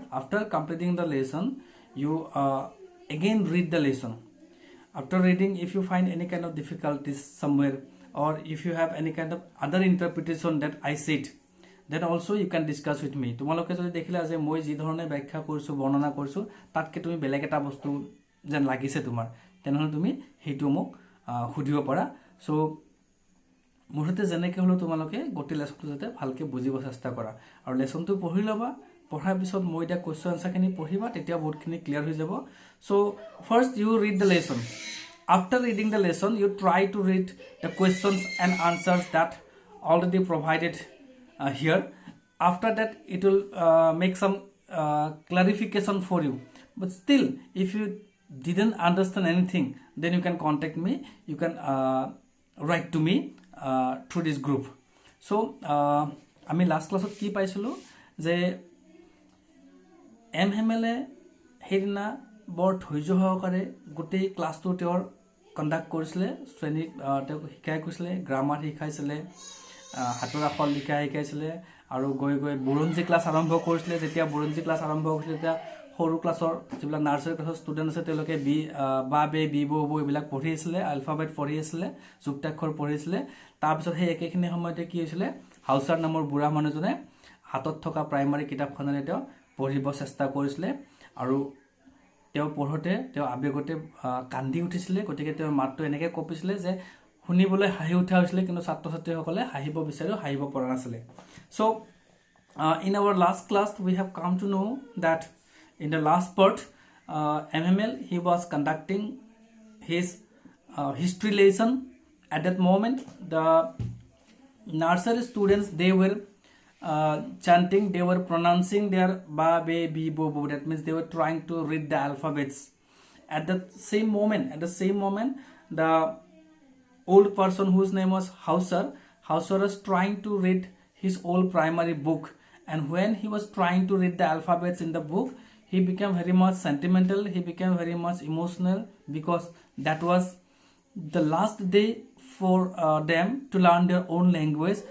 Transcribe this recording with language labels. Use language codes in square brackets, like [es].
[en] After completing the lesson, you again read the lesson. After reading, if you find any kind of difficulties somewhere, or if you have any kind of other interpretation that I said, then also you can discuss with me. [as] তোমালোকে যদি দেখিলা যে মই যি ধৰণে ব্যাখ্যা কৰিছোঁ, বৰ্ণনা কৰিছোঁ, তাতকৈ তুমি বেলেগ এটা বস্তু যেন লাগিছে তোমাৰ, তেনেহ'লে তুমি সেইটো মোক সুধিব পাৰা। চ' মুঠতে যেনেকৈ হ'লেও তোমালোকে গোটেই লেচনটো যাতে ভালকৈ বুজিব চেষ্টা কৰা, আৰু লেচনটো পঢ়ি ল'বা। পঢ়াৰ পিছত মই এতিয়া কুৱেশ্যন আনচাৰখিনি পঢ়িবা, তেতিয়া বহুতখিনি ক্লিয়াৰ হৈ যাব। [en] So' first you read the lesson. After reading the lesson, you try to read the questions and answers that already provided here. After that, it will make some clarification for you. But still, if you didn't understand anything, then you can contact me. You can write to me through this group. [as] So, আমি last ক্লাছত কি পাইছিলোঁ যে MMLA সেইদিনা বৰ ধৈৰ্য সহকাৰে গোটেই ক্লাছটো তেওঁৰ কণ্ডাক্ট কৰিছিলে। শ্ৰেণীত তেওঁক শিকাই কৈছিলে, গ্ৰামাৰ শিকাইছিলে, হাতৰ আখৰ লিখা শিকাইছিলে, আৰু গৈ গৈ বুৰঞ্জী ক্লাছ আৰম্ভ কৰিছিলে। যেতিয়া বুৰঞ্জী ক্লাছ আৰম্ভ কৰিছিলে, তেতিয়া সৰু ক্লাছৰ যিবিলাক নাৰ্চাৰী ক্লাছৰ ষ্টুডেণ্ট আছে, তেওঁলোকে বা বে বি বৌ এইবিলাক পঢ়ি আছিলে, আলফাবেট পঢ়ি আছিলে, যুক্তাক্ষৰ পঢ়িছিলে। তাৰপিছত সেই একেখিনি সময়তে কি হৈছিলে, হাউচাৰ নামৰ বুঢ়া মানুহজনে হাতত থকা প্ৰাইমাৰী কিতাপখনেৰে তেওঁ পঢ়িব চেষ্টা কৰিছিলে, আৰু তেওঁ পঢ়োঁতে তেওঁ আৱেগতে কান্দি উঠিছিলে। গতিকে তেওঁৰ মাতটো এনেকৈ কঁপিছিলে যে শুনিবলৈ হাঁহি উঠা হৈছিলে, কিন্তু ছাত্ৰ ছাত্ৰীসকলে হাঁহিব বিচাৰিও হাঁহিব পৰা নাছিলে। [en] So' in our last class we have come to know' that in the last part MML he was conducting his history lesson. At that moment, the nursery students, they were chanting, they were pronouncing their ba be bi bo bo. That means they were trying to read the alphabets. At the same moment, the old person whose name was Hauser was trying to read his old primary book, and when he was trying to read the alphabets in the book, he became very much sentimental, he became very much emotional, because that was the last day for them to learn their own language.